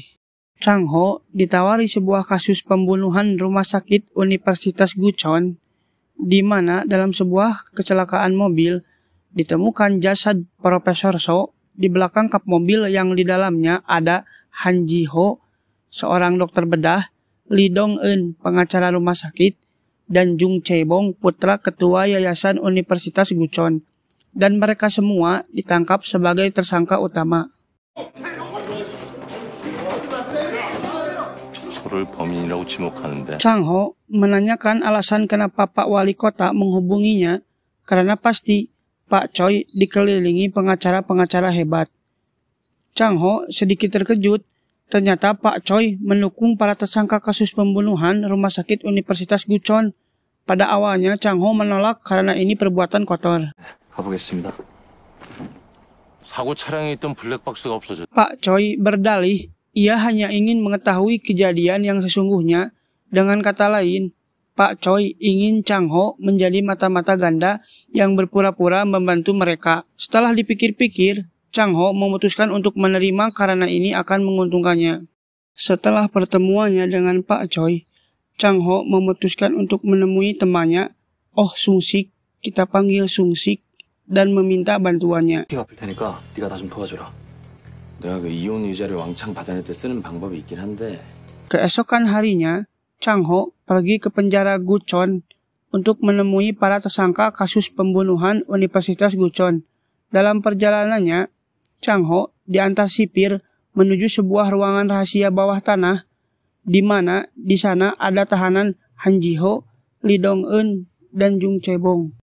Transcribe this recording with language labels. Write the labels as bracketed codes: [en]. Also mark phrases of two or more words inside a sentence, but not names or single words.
[id] Chang Ho ditawari sebuah kasus pembunuhan rumah sakit Universitas Gucheon, di mana dalam sebuah kecelakaan mobil ditemukan jasad Profesor So di belakang kap mobil yang di dalamnya ada Han Ji Ho, seorang dokter bedah, Lee Dong Eun, pengacara rumah sakit, dan Jung Chae Bong, putra ketua Yayasan Universitas Gucheon. Dan mereka semua ditangkap sebagai tersangka utama. [ko] 서로를 범인이라고 지목하는데 [id] Chang Ho menanyakan alasan kenapa Pak Wali Kota menghubunginya, karena pasti Pak Choi dikelilingi pengacara-pengacara hebat. Chang Ho sedikit terkejut, ternyata Pak Choi mendukung para tersangka kasus pembunuhan rumah sakit Universitas Gucheon. Pada awalnya Chang Ho menolak karena ini perbuatan kotor. [ko] 가보겠습니다. 사고 차량에 있던 블랙박스가 없어졌. [id] Pak Choi berdalih, ia hanya ingin mengetahui kejadian yang sesungguhnya. Dengan kata lain, Pak Choi ingin Chang Ho menjadi mata-mata ganda yang berpura-pura membantu mereka. Setelah dipikir-pikir, Chang Ho memutuskan untuk menerima karena ini akan menguntungkannya. Setelah pertemuannya dengan Pak Choi, Chang Ho memutuskan untuk menemui temannya, Oh Sung-sik, kita panggil Sung-sik, dan meminta bantuannya. [ko] 피 갚을 테니까 네가 나 좀 도와줘라. 내가 그 이혼 의자를 왕창 받아낼 때 쓰는 방법이 있긴 한데. [id] Keesokan harinya, Chang Ho pergi ke penjara Gucheon untuk menemui para tersangka kasus pembunuhan Universitas Gucheon. Dalam perjalanannya, Chang Ho diantar sipir menuju sebuah ruangan rahasia bawah tanah, di mana di sana ada tahanan Han Ji Ho, Lee Dong Eun, dan Jung Chae Bong.